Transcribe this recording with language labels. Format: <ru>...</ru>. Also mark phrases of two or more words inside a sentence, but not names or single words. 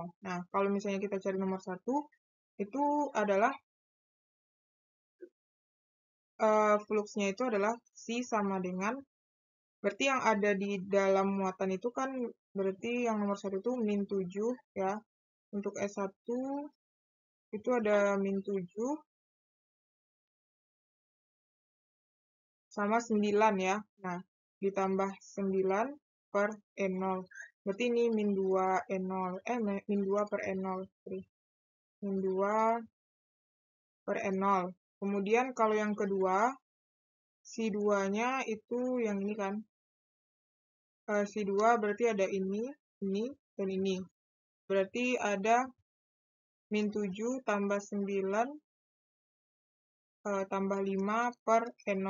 <id>Nah, kalau misalnya kita cari nomor 1, itu adalah fluxnya itu adalah C sama dengan, berarti yang ada di dalam muatan itu kan, berarti yang nomor 1 itu min 7 ya. Untuk S1 itu ada min 7 sama 9 ya. Nah, ditambah 9 per E0. Berarti ini min 2 E0. Min 2 per E0. Min 2 per E0. Kemudian kalau yang kedua, si 2-nya itu yang ini kan. Si 2 berarti ada ini, dan ini. Berarti ada min 7 tambah 9 tambah 5 per E0.</id>